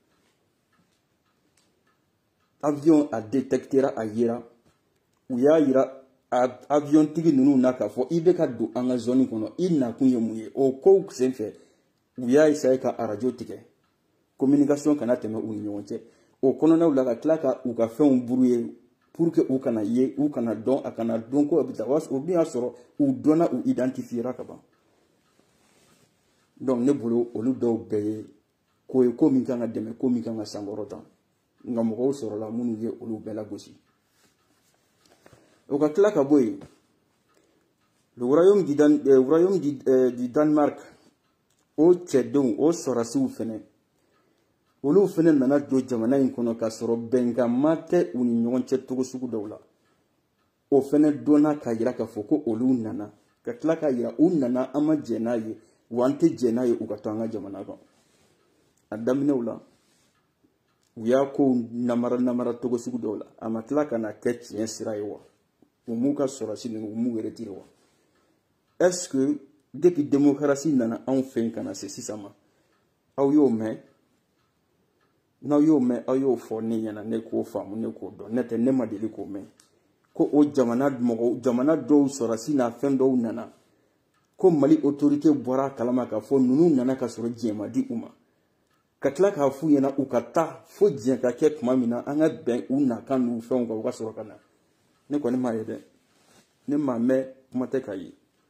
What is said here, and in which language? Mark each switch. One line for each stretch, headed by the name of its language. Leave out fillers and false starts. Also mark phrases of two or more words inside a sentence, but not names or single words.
Bambara: avion a détectera a yera u y'a yira avion tigi ninnu na k'a fɔ i bɛ ka don an ka zone kɔnɔ i nakun ye mun ye o kow senfɛ u y'a essayer ka arajo tigɛ communication kana tɛmɛ u ni ɲɔgɔn cɛ o kɔnɔnaw la ka tila ka u ka fɛnw brouiller
French: pour que
Bambara: u kana ye u kana dɔn a kana dɔn ko a bɛ taa o dun y'a sɔrɔ u dɔnna u identifiera ka ban donc ne bolo olu dɔw bɛɛ ye ko ye ko min kan ka dɛmɛ ko min kan ka sankɔrɔta nka mɔgɔw sɔrɔla minnu ye olu bɛɛ lagosi o ka tila ka bɔ yen
French: le royaume du Danemark
Bambara: o cɛdenw o sɔrasiw fɛnɛ olu fɛnɛ nana don jamana in kɔnɔ ka sɔrɔ bɛnkanma tɛ u ni ɲɔgɔn cɛ cogo sugu dɔw la o fɛnɛ donna k'a yira k'a fɔ ko olu nana ka tila k'a yira u nana an ma jɛ n'a ye wa an tɛ jɛ n'a ye u ka to an ka jamana kan a daminɛw la u y'a ko namara togo sugu dɔw la a ma tila ka na kɛ tiɲɛ sira ye wa u m'u ka sɔrɔsi ninnu u m'u retire wa
French: est ce que depuis
Bambara: démocratie nana anw fɛ yen ka na se sisan ma aw y'o mɛn n'aw y'o mɛn aw y'o fɔ ne ɲɛna ne k'o faamu ne k'o dɔn ne tɛ ne ma deli k'o mɛn ko o jamana dɔw sɔrɔsi n'a fɛn dɔw nana ko Mali autorité bɔra a kalama k'a fɔ ninnu nana ka sɔrɔ diɲɛ ma di u ma ka tila k'a f'u ɲɛna u ka taa fo diɲɛ ka kɛ tuma min na an ka bɛn u nakan n'u fɛnw kan u ka sɔrɔ ka na ne kɔni m'a ye dɛ ne m'a mɛn kuma tɛ k'a ye